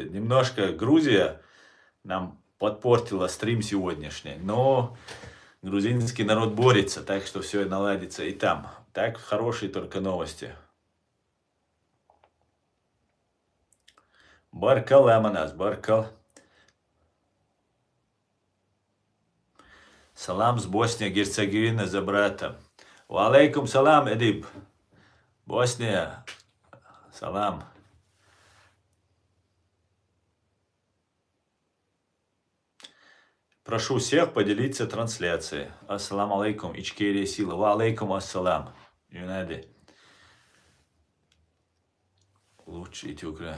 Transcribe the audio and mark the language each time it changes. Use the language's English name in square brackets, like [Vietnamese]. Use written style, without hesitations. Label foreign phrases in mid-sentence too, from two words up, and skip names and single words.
[Russian] Немножко Грузия нам подпортила стрим сегодняшний, но грузинский народ борется, так что все наладится и там. Так, хорошие только новости. [Chechen] Баркал Аманас, Баркал. [Russian] Салам с Босния, Герцеговины за брата. [Arabic] وعليكم السلام, [Russian] Эдип. Босния, салам. Прошу всех поделиться трансляцией. [Arabic] السلام عليكم, [Russian] Ичкерия сила. [Arabic] وعليكم السلام. [Russian] Юнади. Лучше идти Украина.